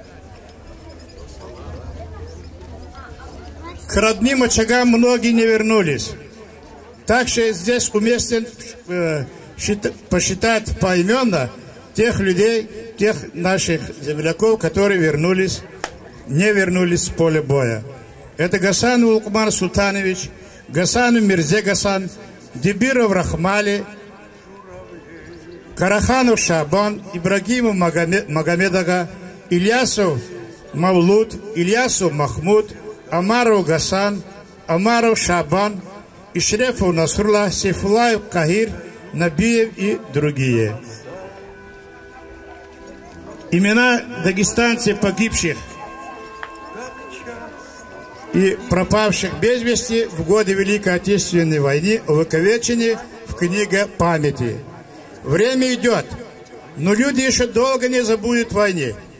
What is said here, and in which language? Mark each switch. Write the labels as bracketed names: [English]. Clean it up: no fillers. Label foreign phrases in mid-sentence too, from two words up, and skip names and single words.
[Russian] К родным очагам многие не вернулись. Так что здесь уместно посчитать поименно тех людей, тех наших земляков, которые не вернулись с поля боя. Это Гасанов Улкман Султанович, Гасанов Мирзе Гасан, Дебиров Рахмали, Караханов Шабан, Ибрагимов Магомедага, Ильясов Мавлуд, Ильясов Махмуд, Амаров Гасан, Амаров Шабан, Ишрефов Насрулла, Сейфулаев Кахир, Набиев и другие. Имена дагестанцев погибших и пропавших без вести в годы Великой Отечественной войны увековечены в книге памяти. Время идет, но люди еще долго не забудут войны.